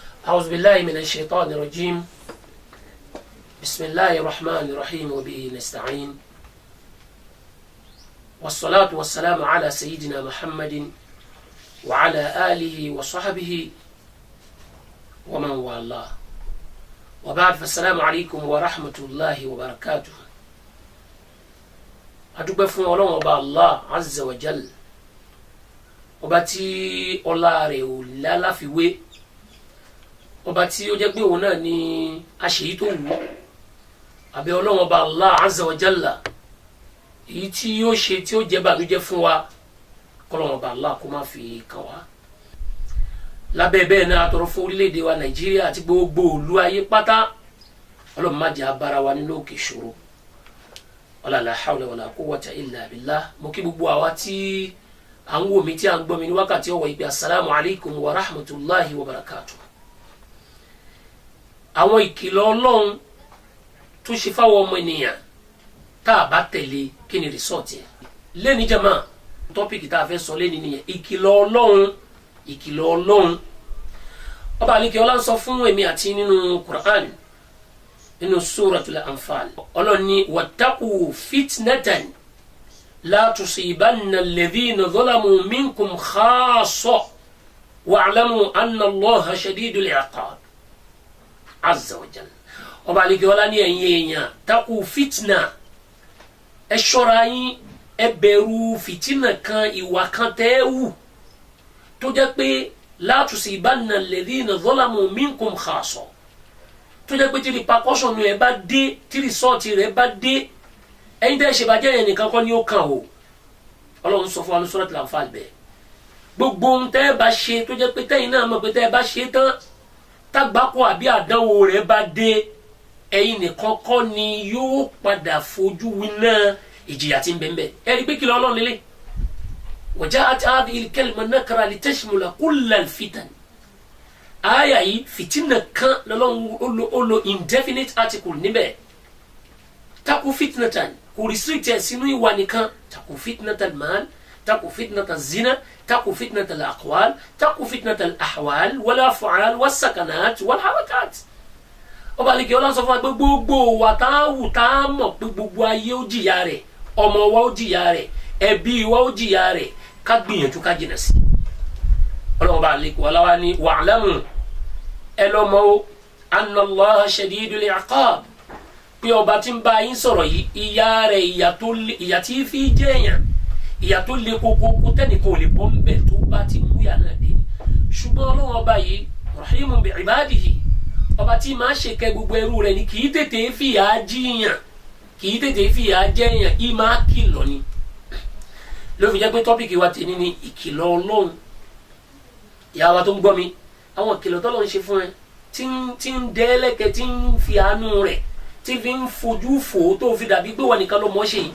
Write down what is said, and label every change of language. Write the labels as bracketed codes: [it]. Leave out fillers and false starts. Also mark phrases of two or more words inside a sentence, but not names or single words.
[ar] أعوذ بالله من الشيطان الرجيم بسم الله الرحمن الرحيم وبه نستعين والصلاة والسلام على سيدنا محمد وعلى آله وصحبه ومن والاه وبعد فالسلام عليكم ورحمة الله وبركاته. [yo] adúpẹ́ fún Ọlọ́run ọba [ar] الله عز وجل, [yo] ọba tí ọlá rẹ̀ ò lálàfiwé, ọba tí ó jẹ́ pé òun náà ni aṣèyí tó wù. Àbẹ̀ Ọlọ́run ọba [ar] الله عز وجل [yo] èyí tí ó ṣe tí ó jẹ́ bànújẹ́ fún wa, k'Ọlọ́run ọba Allah kó má fi kàn wá. Lábẹ́ bẹ́ẹ̀ náà atọrọ fún orílẹ̀-èdè wa Nàìjíríà àti gbogbo ìlú ayé pátá, Ọlọ́run má jẹ́ abára wa nínú òkè ìṣòro. [ar] La hawla wala quwwata illa billah. [yo] Mo kí gbogbo àwa tí à ń wò mí tí à ń gbọ́ mi ní wákàtí ọ̀wọ̀ ìpè [ar] السلام عليكم ورحمة الله وبركاته. [yo] Àwọn ìkìlọ̀ Ọlọ́run tó ṣe fáwọn ọmọ ènìyàn tá a bá tẹ̀lé kí ni result yẹn. Lẹ́ni jama tọ́pìkì tá a fẹ́ sọ lẹ́ni nìyẹn, ìkìlọ̀ Ọlọ́run, ìkìlọ̀ Ọlọ́run. Ọba àlekè ọlá ń sọ fún èmi àti nínú Qur'an nínú suratul Anfal. Ọlọ́run ní [ar] واتقوا فتنة لا تصيبن الذين ظلموا منكم خاصة واعلموا أن الله شديد العقاب عز وجل. [yo] Ọba àlekè ọlá ní ẹ̀yin èèyàn, [ar] اتقوا فتنة, [yo] ẹ ṣọ́ra yín, ẹ bẹ̀rù fìtínà kan, ìwà kan tẹ́ wù tó jẹ́ pé [ar] لا تصيبن الذين ظلموا منكم خاصة, [yo] tó jẹ́ pé tí repercussion rẹ̀ bá dé, tí result rẹ̀ bá dé, ẹ̀yin tẹ́ ṣe bàjẹ́ yẹn nìkan kọ́ ni ó kàn o. Ọlọ́run sọ fún wa ní Suratul Anfal bẹ́ẹ̀. Gbogbo ohun tẹ́ bá ṣe tó jẹ́ pé tẹ́yin náà mọ̀ pé tẹ́ bá ṣe tán tágbákò àbí àdánwò rẹ̀ bá dé, ẹ̀yin nìkan kọ́ ni yóò padà fojú winá ìjìyà tí ń bẹ ńbẹ̀. Ẹ rí pé kí Ọlọ́run lélẹ̀. [ar] وجاءت هذه الكلمة نكرة لتشمل كل الفتن. [yo] Aya yìí fitina kan lọ́lọ́run ó lo [en] indefinite article [yo] níbẹ̀. [ar] اتقوا فتنة [yo] kò restrict ẹ̀ sínú ìwà nìkan. [ar] اتقوا فتنة المال، اتقوا فتنة الزنا، اتقوا فتنة الأقوال، اتقوا فتنة الأحوال والأفعال والسكنات والحركات. [yo] Ọba àlekè ọlá sọ fún wa pé gbogbo wa tá a wù tá a mọ̀ pé gbogbo ayé ó jìyà rẹ̀, ọmọ wa ó jìyà rẹ̀, ẹbí wa ó jìyà rẹ̀, ká gbìyànjú ká jìnà sí. Ọlọ́run ọba àlekè ọlá wa ní wa'lamu, ẹ lọ mọ̀ o, [ar] أن الله شديد العقاب, [yo] pé ọba tí ń bá yín sọ̀rọ̀ yìí, ìyà rẹ̀ ìyà tí fi jẹ́ èèyàn, ìyà tó le kókó tẹ́nìkan ò lè bọ́ ń bẹ̀ tó bá ti mú yà náà dé. Ṣùgbọ́n Ọlọ́run ọba yìí [ar] رحيم بعباده, [yo] ọba tí máa ṣe kẹ́ gbogbo ẹrú rẹ̀ ni, kì í tètè fìyà jíyàn, kì í tètè fìyà jẹ́yàn, í máa kìlọ̀ ni. Ló fi jẹ́ pé tọ́pìkì wa tèmi ni ìkìlọ̀ Ọlọ́run. Ìyá wa tó ń gbọ́ mi, àwọn ìkìlọ̀ tọ́lọ́ ń ṣe fún ẹ tí ń dẹ́lẹ́kẹ̀, tí ń fi àánú rẹ̀ tí fi ń fojú fò tó fi dàbí pé wà nìkan ló mọ̀ ṣe yìí.